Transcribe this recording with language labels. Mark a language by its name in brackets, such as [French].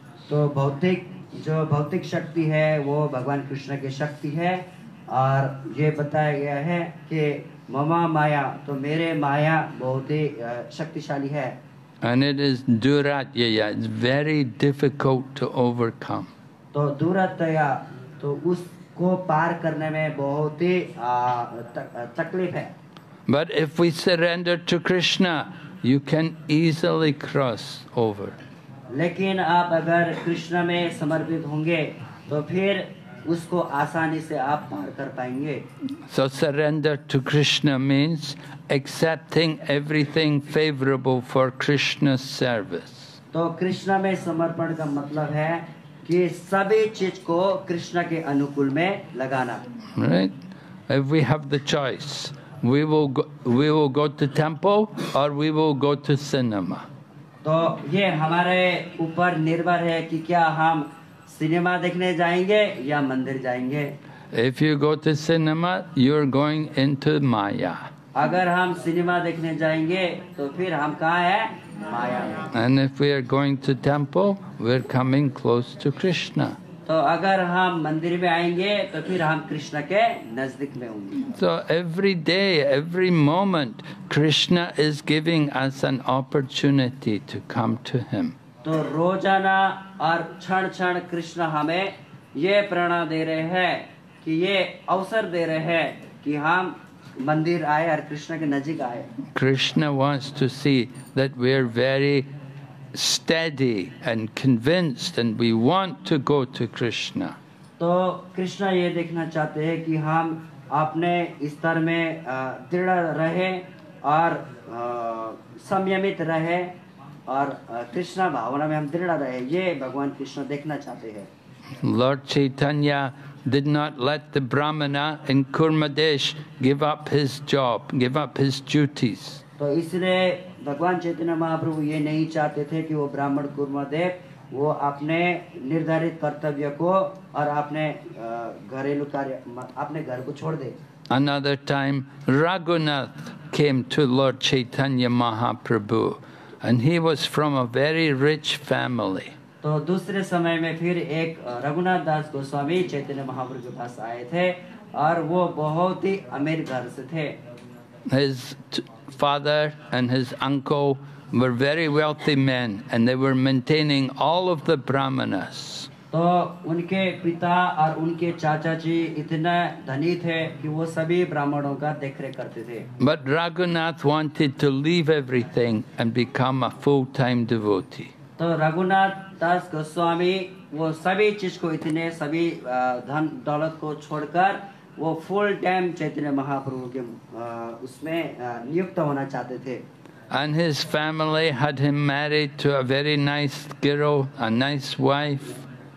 [Hindi] तो भौतिक शक्ति है वो भगवान कृष्ण की शक्ति है और ये बताया गया है कि ममा माया, तो मेरे माया बहुत ही शक्तिशाली है. [English] And it is Duratyaya. It's very difficult to overcome. [Hindi] तो दुरात्यया, तो उसको पार करने में बहुत ही तकलीफ है. [English] But if we surrender to Krishna, you can easily cross over. [Hindi] लेकिन आप अगर कृष्ण में समर्पित होंगे तो फिर उसको आसानी से आप पार कर पाएंगे. [English] So surrender to Krishna means accepting everything favorable for Krishna's service. [Hindi] तो कृष्ण में समर्पण का मतलब है कि सभी चीज को कृष्ण के अनुकूल में लगाना. [English] Right? If we have the choice, we will go to temple or we will go to cinema. [Hindi] तो ये हमारे ऊपर निर्भर है कि क्या हम सिनेमा देखने जाएंगे या मंदिर जाएंगे. [English] If you go to cinema, you're going into Maya. [Hindi] अगर हम सिनेमा देखने जाएंगे तो फिर हम कहाँ हैं? माया में. [English] And if we are going to temple, we're coming close to Krishna. [Hindi] तो अगर हम मंदिर में आएंगे तो फिर हम कृष्ण के नजदीक में होंगे. [English] So every day, every moment, Krishna is giving us an opportunity to come to Him. [Hindi] तो रोजाना और क्षण क्षण कृष्ण हमें ये प्रेरणा दे रहे हैं कि ये अवसर दे रहे हैं कि हम मंदिर आए और कृष्ण के नजीक आए. [English] Krishna wants to see that we're very steady and convinced and we want to go to Krishna. [Hindi] तो कृष्ण ये देखना चाहते हैं कि हम अपने स्तर में दृढ़ रहे और संयमित रहे और कृष्ण भावना में हम दृढ़ रहे. ये भगवान कृष्ण देखना चाहते हैं. [English] Lord Chaitanya did not let the Brahmana in Kurmadesh give up his job, give up his duties. [Hindi] तो इसलिए भगवान चैतन्य महाप्रभु ये नहीं चाहते थे कि वो ब्राह्मण कुर्मदेव वो अपने निर्धारित कर्तव्य को और अपने घरेलू कार्य अपने घर को छोड़ दे. [English] Another time, Raghunath came to Lord Chaitanya Mahaprabhu, and he was from a very rich family. [Hindi] तो दूसरे समय में फिर एक रघुनाथ दास गोस्वामी चैतन्य महाप्रभु के पास आए थे और वो बहुत ही अमीर घर से थे. [English] His father and his uncle were very wealthy men, and they were maintaining all of the brahmanas. [Hindi] तो उनके पिता और उनके चाचा जी इतने धनी थे कि वो सभी ब्राह्मणों का देखरेख करते थे। [English] But Raghunath wanted to leave everything and become a full-time devotee. [Hindi] तो रघुनाथ दास गोस्वामी वो सभी चीज को इतने सभी धन दौलत को छोड़कर वो फुल टाइम चैतन्य महाप्रभु के उसमें नियुक्त होना चाहते थे। [English] And his family had him married to a very nice girl, a nice wife.